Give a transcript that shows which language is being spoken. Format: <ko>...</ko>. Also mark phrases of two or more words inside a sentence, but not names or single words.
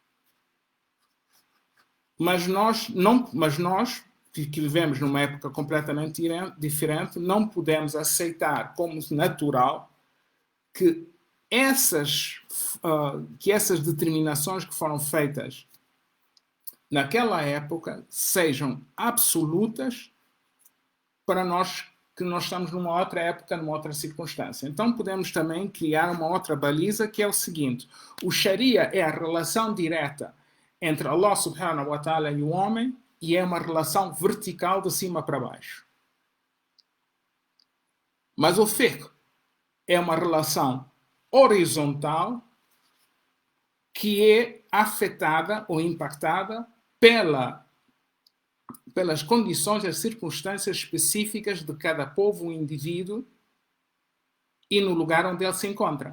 <pt>Mas nós que vivemos numa época completamente diferente, não podemos aceitar como natural que essas determinações que foram feitas naquela época sejam absolutas para nós que nós estamos numa outra época, numa outra circunstância. Então podemos também criar uma outra baliza, que é o seguinte: o Sharia é a relação direta entre Allah</pt> <ar>سبحانه وتعالى</ar> <pt>e o homem, e é uma relação vertical de cima para baixo. Mas o fiqh é uma relação horizontal que é afetada ou impactada pelas condições, as circunstâncias específicas de cada povo ou indivíduo e no lugar onde ele se encontra.</pt>